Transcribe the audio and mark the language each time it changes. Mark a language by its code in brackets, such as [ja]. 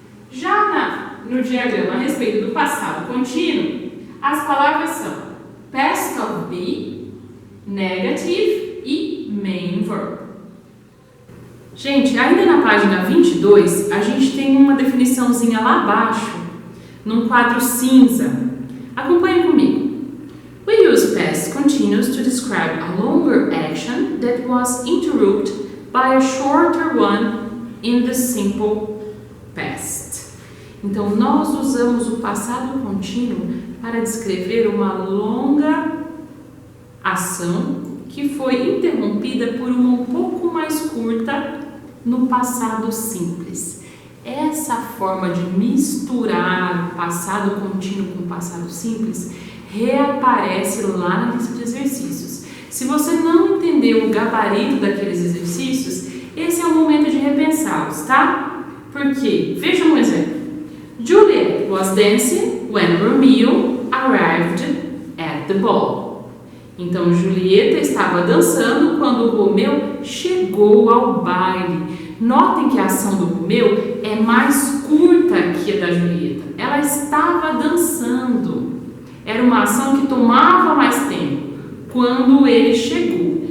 [pt] Já no diagrama a respeito do passado contínuo, as palavras são past of be, negative e main verb. Gente, ainda na página 22, a gente tem uma definiçãozinha lá abaixo, num quadro cinza. Acompanhe comigo. [en] We use past continuous to describe a longer action that was interrupted by a shorter one in the simple past. [pt] Então, nós usamos o passado contínuo para descrever uma longa ação que foi interrompida por uma um pouco mais curta no passado simples. Essa forma de misturar o passado contínuo com o passado simples reaparece lá na lista de exercícios. Se você não entendeu o gabarito daqueles exercícios, esse é o momento de repensá-los, tá? Porque, veja um exemplo. [en] Juliet was dancing when Romeo arrived at the ball. [pt] Então, Julieta estava dançando quando Romeu chegou ao baile. Notem que a ação do Romeu é mais curta que a da Julieta. Ela estava dançando. Era uma ação que tomava mais tempo quando ele chegou.